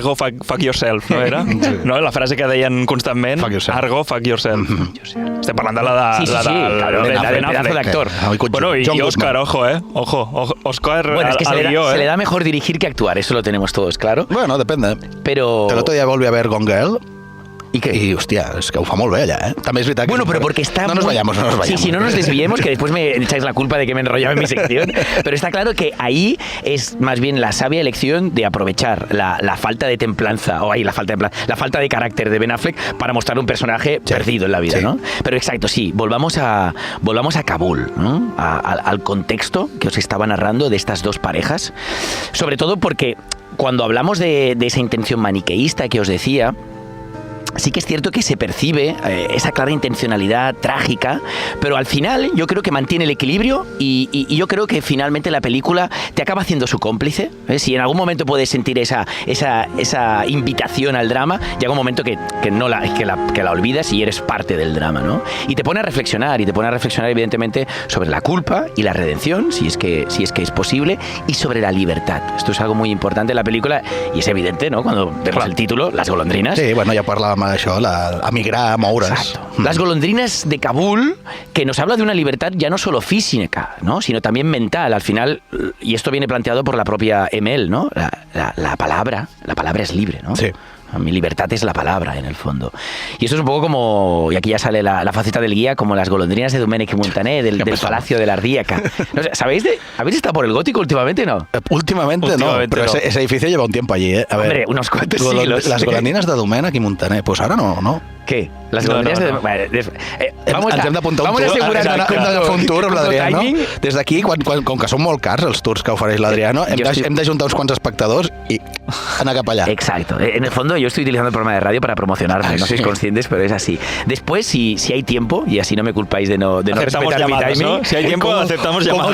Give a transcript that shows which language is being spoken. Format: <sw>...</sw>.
<ca>Argo,</ca> <en>fuck yourself,</en> <ca>no era? Sí. No, la frase que deien constantment.</ca> <en>Argo, fuck yourself.</en> <ca>Estem parlant de la de</ca> <es>pedazo de actor. Bueno, y Oscar, ojo, Ojo, Oscar bueno, es que</es> <ca>al guió,</ca> <es>se le da mejor dirigir que actuar, eso lo tenemos todos claro. Bueno, depende. Pero... El otro día volví a ver Gone Girl. ¿Y qué?</es> <ca>Y, hostia, es que ho fa molt bé allà, També és veritat que...</ca> <es>Bueno, pero porque está... No nos vayamos. Sí, no nos desviemos, que después me echáis la culpa de que me enrollaba en mi sección. Pero está claro que ahí es más bien la sabia elección de aprovechar la falta de templanza, la falta de carácter de Ben Affleck para mostrar un personaje perdido en la vida, ¿no? Pero exacto, sí, volvamos a Kabul, ¿no? Al contexto que os estaba narrando de estas 2 parejas. Sobre todo porque cuando hablamos de esa intención maniqueísta que os decía, sí que es cierto que se percibe esa clara intencionalidad trágica, pero al final yo creo que mantiene el equilibrio y yo creo que finalmente la película te acaba haciendo su cómplice. Si en algún momento puedes sentir esa invitación al drama, llega un momento que la olvidas y eres parte del drama, ¿no? Y te pone a reflexionar, evidentemente sobre la culpa y la redención, si es que es posible, y sobre la libertad. Esto es algo muy importante en la película y es evidente, ¿no? Cuando vemos el título, Las golondrinas.</es> <ca>Sí, bueno, ya parlàvem d'això, a migrar, a moure's.</ca> <es>Exacto. Las golondrinas de Kabul, que nos habla de una libertad ya no solo física, ¿no? Sino también mental. Al final, y esto viene planteado por la propia Emel, ¿no? La palabra es libre, ¿no? Sí. Mi libertad es la palabra, en el fondo. Y esto es un poco como, y aquí ya sale la faceta del guía, como las golondrinas de Domènech i Montaner, del Palacio de la Ardíaca. No sé, ¿habéis estado por el Gótico últimamente, no? Últimamente no, pero no. Ese edificio lleva un tiempo allí, A ver, hombre, unos cuantos siglos. Las golondrinas de Domènech i Montaner, pues ahora no. ¿Qué? Las golondrinas de... Vamos a asegurar un tour</es> <ca>amb l'Adriano. Des d'aquí, com que són molt cars els tours que ofereix l'Adriano, hem d'ajuntar uns quants espectadors i anar cap allà.</ca> <es>Exacto. En el fondo yo estoy utilizando el programa de radio para promocionarme, no sois conscientes, pero es así. Después, si hay tiempo, y así no me culpáis de no respetar mi timing, ¿no? Si hay tiempo, aceptamos llamadas.</es>